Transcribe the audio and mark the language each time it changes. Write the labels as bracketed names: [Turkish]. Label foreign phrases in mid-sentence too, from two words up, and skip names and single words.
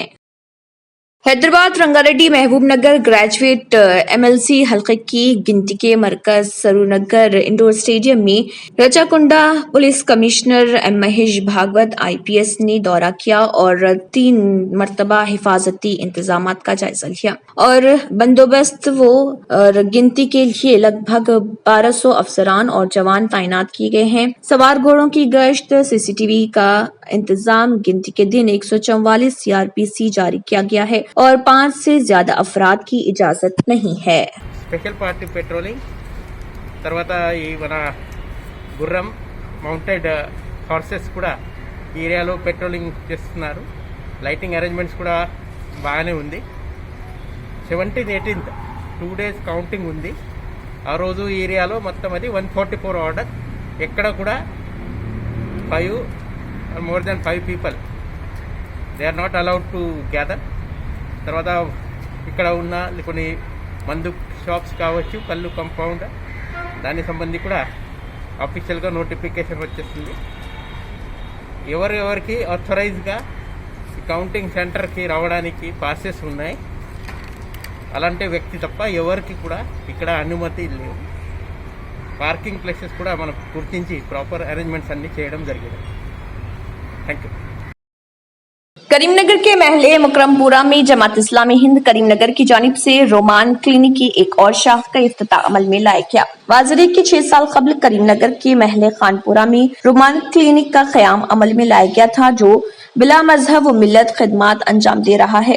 [Urdu] حیدرآباد رنگا ریڈی محبوب نگر گریجویٹ MLC حلقے کی گنتی کے مرکز سرور نگر انڈور اسٹیڈیم میں رچاکنڈہ [English] police commissioner [Urdu] M مہیش بھاگوت IPS نے دورہ کیا اور 3 مرتبہ حفاظتی انتظامات کا جائزہ لیا اور بندوبست اور گنتی کے لیے لگ بھگ 1200 افسران اور جوان تعینات کیے گئے ہیں. سوار گھوڑوں کی گشت، CCTV کا انتظام، گنتی کے دن 144 CRPC جاری کیا گیا ہے اور 5 سے زیادہ افراد کی اجازت نہیں ہے. [English] special party patrolling [Telugu] తర్వాత ఈ మన గుర్రం [English] mounted horses [Telugu] కూడా ఈ ఏరియాలో పెట్రోలింగ్ చేస్తున్నారు. [English] lighting arrangements [Telugu] కూడా బాగానే ఉంది. [English] 17th 18th 2 days counting [Telugu] ఉంది. ఆ రోజు ఈ ఏరియాలో మొత్తం అది 144 ఆర్డర్. ఎక్కడ కూడా [English] 5 more than 5 people they are not allowed to gather. [Telugu] తర్వాత ఇక్కడ ఉన్న కొన్ని మందు షాప్స్ కావచ్చు, కళ్ళు కంపౌండ్, దానికి సంబంధించి కూడా అఫీషియల్గా నోటిఫికేషన్ వచ్చేస్తుంది. ఎవరికి ఆథరైజ్గా కౌంటింగ్ సెంటర్కి రావడానికి పాసెస్ ఉన్నాయి, అలాంటి వ్యక్తి తప్ప ఎవరికి కూడా ఇక్కడ అనుమతి లేవు. [English] parking places [Telugu] కూడా మనం గుర్తించి [English] proper arrangements [Telugu] అన్ని చేయడం జరిగింది. [English] Thank you. [Urdu] کریم نگر کے محلے مکرم پورہ میں جماعت اسلامی ہند کریم نگر کی جانب سے رومان کلینک کی ایک اور شاخ کا افتتاح عمل میں لایا گیا. وازر کے 6 سال قبل کریم نگر کے محلے خان پورہ میں رومان کلینک کا قیام عمل میں لایا گیا تھا، جو بلا مذہب و ملت خدمات انجام دے رہا ہے.